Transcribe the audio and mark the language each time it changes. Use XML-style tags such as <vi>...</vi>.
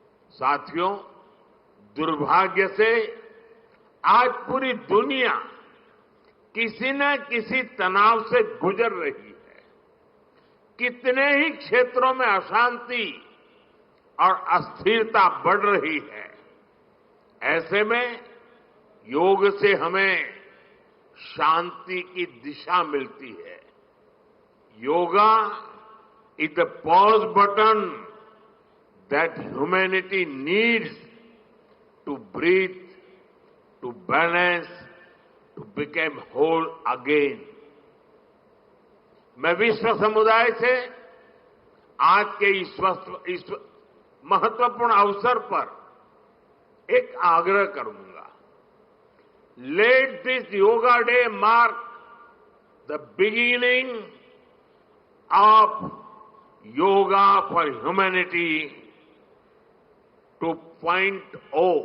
<hi>साथियों, दुर्भाग्य से आज पूरी दुनिया किसी न किसी तनाव से गुजर रही है। कितने ही क्षेत्रों में अशांति और अस्थिरता बढ़ रही है। ऐसे में योग से हमें शांति की दिशा मिलती है।</hi> <en>Yoga is the pause button that humanity needs to breathe, to balance, to become whole again.</en> <hi>मैं विश्व समुदाय से आज के इस महत्वपूर्ण अवसर पर एक आग्रह करूंगा।</hi> <en>let this yoga day mark the beginning of yoga for humanity 2.0,</en>